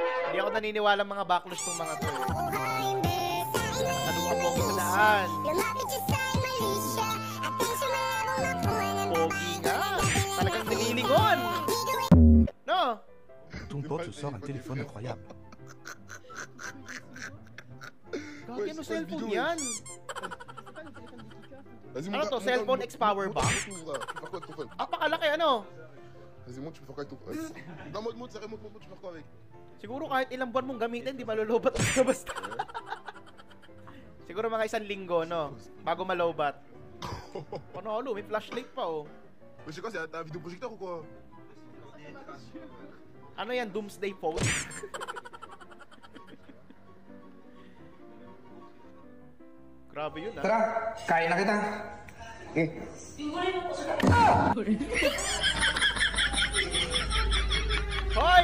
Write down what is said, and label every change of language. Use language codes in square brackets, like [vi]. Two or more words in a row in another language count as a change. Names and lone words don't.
[tl] Hindi ako naniniwala mga backlash tong mga to. Tanungan mo ako sa daan. Pogi nga. Talagang nililingon. No? [fr] Ton pote sort un téléphone incroyable. [tl] Gagi, ano cellphone yan? [fr] Vas-y, [tl] Ano to? Cellphone X [en] Power Bank? [fr] Tu vas faire quoi avec ton phone? [tl] Apakalaki ano? [fr] Vas-y, montre, tu peux faire quoi avec ton phone? Non, montre, ça montre, tu peux faire quoi avec? [tl] Siguro kahit ilang buwan mong gamitin, di malulubat basta. Siguro mga 1 linggo, no? Bago malowbat. Panalo, may flashlight pa, oh. [fr] Mais c'est quoi, c'est un vidéoprojecteur ou quoi? [tl] Ano yan? [en] Doomsday phone? [tl] Grabe yun, ah. Tara, kaya na kita. Hoy!